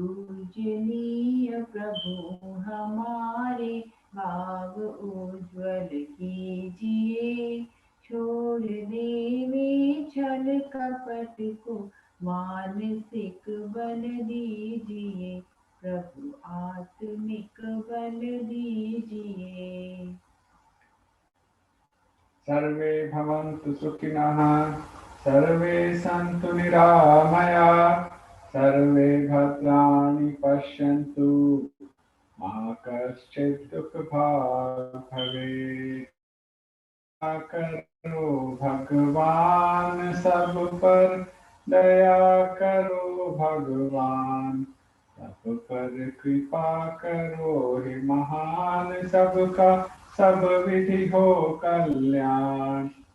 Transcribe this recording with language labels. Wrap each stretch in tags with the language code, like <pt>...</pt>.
<hi>पूजनीय प्रभु हमारे भाव उज्ज्वल कीजिए, छोड़ देवे छल कपट को मानसिक बल दीजिए, प्रभु आत्मिक बल दीजिए।</hi> <sa>सर्वे भवन्तु सुखिनः, सर्वे सन्तु निरामया, सर्वे भद्राणि पश्यन्तु, मा कश्चित् दुःखभाग् भवेत्।</sa> <hi>दया करो भगवान सब पर, दया करो भगवान सब पर कृपा करो हे महान, सबका सब विधि हो कल्याण।</hi>